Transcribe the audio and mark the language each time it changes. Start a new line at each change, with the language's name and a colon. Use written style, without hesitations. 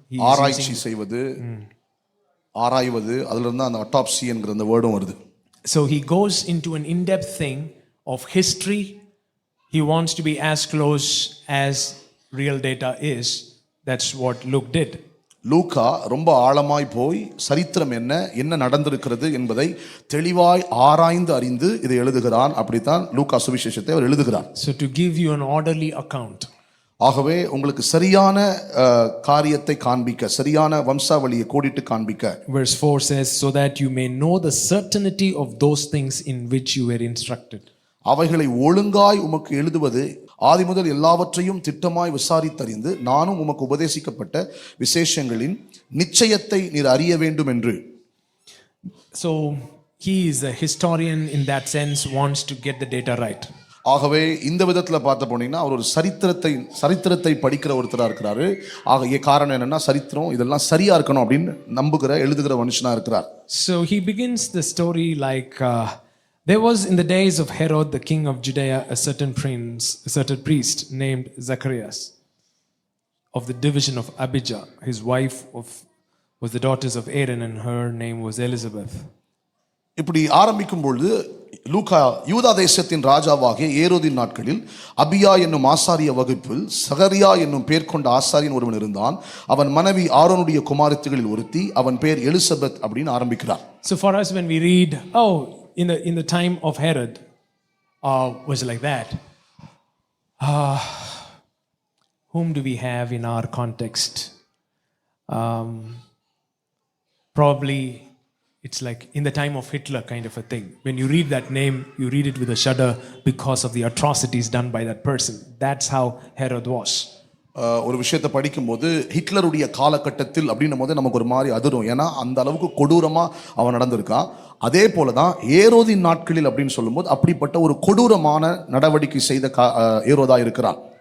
Tamil: ஆராய்ச்சி செய்வது, ஆராய்வது, அதுல இருந்து அந்த autopsy என்கிற அந்த வேர்டும் வருது.
English: So he goes into an in-depth thing of history. He wants to be as close as real data is. That's what Luke did.
Tamil: லூக்கா ரொம்ப ஆழமாய் போய் சரித்திரம் என்ன நடந்திருக்கிறது என்பதை தெளிவாய் ஆராய்ந்து அறிந்து இதை எழுதுகிறான். அப்படித்தான் லூக்கா சுவிசேஷத்தை அவர் எழுதுகிறார்.
English: So to give you an orderly account.
Tamil: ஆகவே உங்களுக்கு சரியான காரியத்தை காண்பிக்க, சரியான வம்சாவளியை கோடிட்டு காண்பிக்க.
English: Verse 4 says, so that you may know the certainty of those things in which you were instructed.
Tamil: அவைகளை ஒழுங்காய் உமக்கு எழுதுவது ஆதி முதல் எல்லாவற்றையும் திட்டமாய் விசாரித்தறிந்து நானும் உமக்கு உபதேசிக்கப்பட்ட விசேஷங்களின் நிச்சயத்தை நீர் அறிய வேண்டும் என்று.
English: So he is a historian in that sense, wants to get the data right.
Tamil: ஆகவே இந்த விதத்தில் பார்த்த போனீங்கன்னா அவர் ஒரு சரித்திரத்தை படிக்கிற ஒருத்தராக இருக்கிறாரு. ஆக காரணம் என்னன்னா சரித்திரம் இதெல்லாம் சரியா இருக்கணும் அப்படின்னு நம்புகிற எழுதுகிற மனுஷனா இருக்கிறார்.
English: So he begins the story like there was in the days of Herod the king of Judea a certain priest named Zacharias of the division of Abijah. His wife was the daughters of Aaron and her name was Elizabeth.
Tamil: இப்படி ஆரம்பிக்கும் பொழுது லூக்கா யூதா தேசத்தின் ராஜாவாகிய ஏரோதின் நாட்களில் அபியா என்னும் ஆசாரிய வகுப்பில் சகரியா என்னும் பேர் கொண்ட ஆசாரியன் ஒருவன் இருந்தான். அவன் மனைவி ஆரோனுடைய குமாரத்திகளில் ஒருத்தி, அவன் பேர் எலிசபெத் அப்படின்னு ஆரம்பிக்கிறார்.
English: So for us when we read, oh, in the time of Herod was like that, whom do we have in our context? Probably it's like in the time of Hitler kind of a thing. When you read that name, you read it with a shudder because of the atrocities done by that person. That's how Herod was.
Tamil: ஒரு விஷயத்தை படிக்கும்போது ஹிட்லருடைய காலகட்டத்தில் அப்படின்னும் போது நமக்கு ஒரு மாதிரி அதிரும். ஏன்னா அந்த அளவுக்கு கொடூரமா அவன் நடந்திருக்கான். அதே போலதான் ஏரோதின் நாட்களில் அப்படின்னு சொல்லும்போது அப்படிப்பட்ட ஒரு கொடூரமான நடவடிக்கை செய்த ஏரோதா இருக்கிறான்.